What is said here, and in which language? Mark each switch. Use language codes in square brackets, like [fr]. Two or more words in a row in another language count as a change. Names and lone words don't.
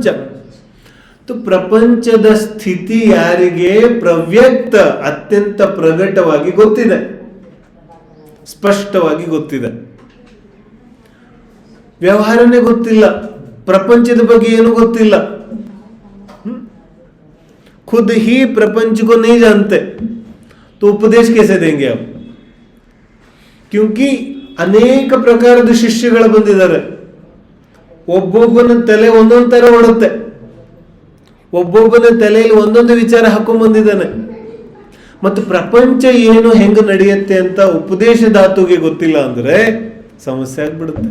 [kn] ಪ್ರಪಂಚದ ಸ್ಥಿತಿ ಯಾರಿಗೆ ಪ್ರವ್ಯಕ್ತ, ಅತ್ಯಂತ ಪ್ರಗಟವಾಗಿ ಗೊತ್ತಿದೆ, ಸ್ಪಷ್ಟವಾಗಿ ಗೊತ್ತಿದೆ. ವ್ಯವಹಾರನೇ ಗೊತ್ತಿಲ್ಲ, ಪ್ರಪಂಚದ ಬಗ್ಗೆ ಏನು ಗೊತ್ತಿಲ್ಲ. [hi] खुद ही प्रपंच को नहीं जानते तो उपदेश कैसे देंगे आप? [kn] क्योंकि ಅನೇಕ ಪ್ರಕಾರದ ಶಿಷ್ಯಗಳು ಬಂದಿದ್ದಾರೆ. ಒಬ್ಬೊಬ್ಬನ ತಲೆ ಒಂದೊಂದು ತರ ಓಡುತ್ತೆ, ಒಬ್ಬೊಬ್ಬನ ತಲೆಯಲ್ಲಿ ಒಂದೊಂದು ವಿಚಾರ ಹಾಕೊಂಡ್ ಬಂದಿದ್ದಾನೆ. ಮತ್ತು ಪ್ರಪಂಚ ಏನು ಹೆಂಗ ನಡೆಯುತ್ತೆ ಅಂತ ಉಪದೇಶದಾತುಗೆ ಗೊತ್ತಿಲ್ಲ ಅಂದ್ರೆ ಸಮಸ್ಯೆ ಆಗ್ಬಿಡುತ್ತೆ.